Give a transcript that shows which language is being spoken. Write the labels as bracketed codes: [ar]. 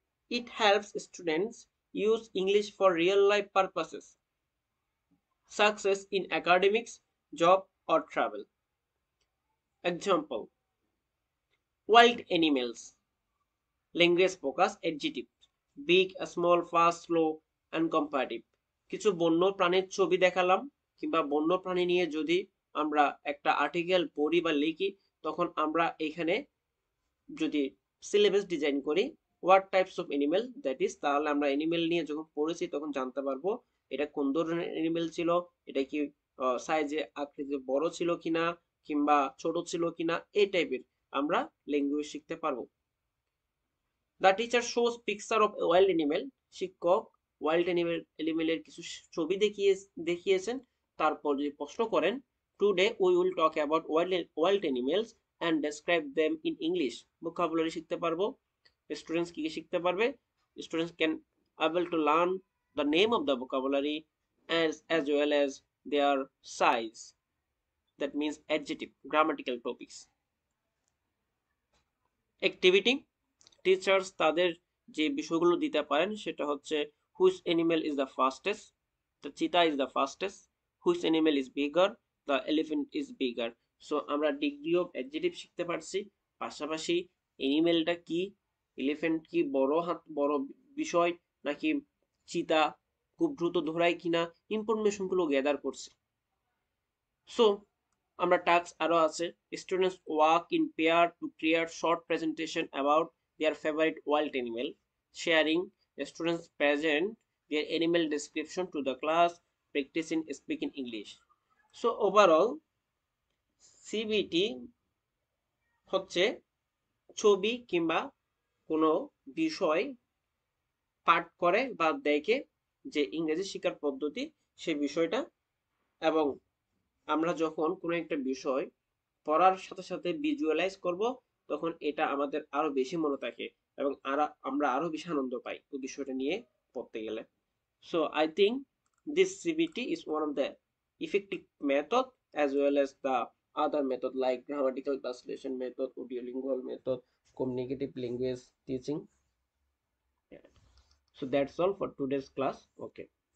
[en] It helps students use English for real life purposes, success in academics, job or travel. Example: wild animals. Language focus adjective: big, small, fast, slow and comparative. [bn] কিছু বন্য প্রাণীর ছবি দেখালাম, কিংবা বন্য প্রাণী নিয়ে যদি আমরা একটা আর্টিকেল পড়ি বা লিখি, তখন আমরা এখানে যদি সিলেবাস ডিজাইন করি [en] what types of animal that is, [bn] তাহলে আমরা এনিমেল নিয়ে যখন পড়েছি তখন জানতে পারবো এটা কোন ধরনের এনিমেল ছিল, এটা কি সাইজে আকৃতিতে বড় ছিল কিনা কিংবা ছোট ছিল কিনা, এই টাইপের আমরা ল্যাঙ্গুয়েজ শিখতে পারবো। [en] The teacher shows picture of wild animal. [bn] শিক্ষক ওয়াইল্ড এনিমেলের কিছু ছবি দেখিয়েছেন, তারপর যদি প্রশ্ন করেন [en] Today we will talk about wild animals and describe them in English. [bn] vocabulary শিখতে পারবো। স্টুডেন্টস কি শিখতে পারবে? [en] Students can able to learn the name of the vocabulary as well as their size. That means adjective, grammatical topics. Activity. [bn] Teachers তাদের যে বিষয়গুলো দিতে পারেন সেটা হচ্ছে [en] Which animal is the fastest, the cheetah is the fastest, which animal is bigger, the elephant is bigger. [bn] So আমরা degree of adjective শিখতে পারছি, পাশাপাশি অ্যানিমেলটা কি, এলিফ্যান্ট কি বড় বিষয় নাকি চিতা খুব দ্রুত দৌড়ায় কিনা, ইনফরমেশনগুলো গ্যাদার করছি। সো আমরা টাস্ক আরো আছে। [en] Students work in pair to create short presentation about their favorite wild animal. Sharing. Students present their animal description to the class, practicing speaking English. So overall [bn] CBT হচ্ছে ছবি কিংবা কোনো বিষয় পাঠ করে বা দেখে যে ইংরেজি শেখার পদ্ধতি, সেই বিষয়টা, এবং আমরা যখন কোনো একটা বিষয় পড়ার সাথে সাথে ভিজুয়ালাইজ করব তখন এটা আমাদের আরো বেশি মনে থাকে এবং আমরা আরো বেশি আনন্দ পাই ওই বিষয়টা নিয়ে পড়তে গেলে। [en] So I think this CBT is one of the effective method as well as the other method like grammatical translation method, audiolingual method, communicative language teaching. Yeah. So that's all for today's class. Okay.